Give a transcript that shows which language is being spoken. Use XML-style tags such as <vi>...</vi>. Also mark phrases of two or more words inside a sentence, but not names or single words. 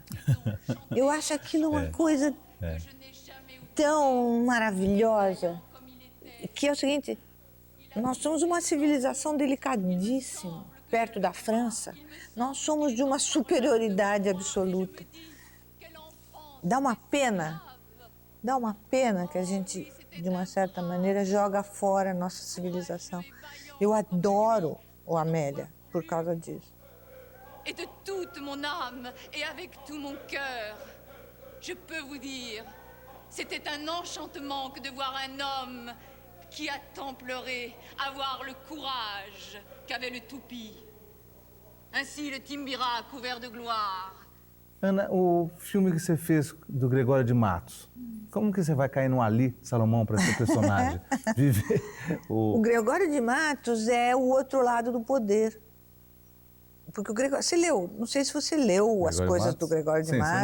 <pt>Eu acho aquilo uma coisa tão maravilhosa, que é o seguinte: nós somos uma civilização delicadíssima, perto da França. Nós somos de uma superioridade absoluta. Dá uma pena que a gente, de uma certa maneira, joga fora a nossa civilização. Eu adoro o Amélia por causa disso.</pt> <fr>Et de toute mon âme et avec tout mon cœur, je peux vous dire, c'était un enchantement que de voir un homme qui a tant pleuré avoir le courage qu'avait le toupie. Ainsi le Timbira couvert de gloire.</fr> <pt>Ana, o filme que você fez do Gregório de Matos, como que você vai cair no Ali Salomão para ser personagem? Viver O Gregório de Matos é o outro lado do poder. Porque o Gregório... Você leu, não sei se você leu as coisas do Gregório de Matos.</pt>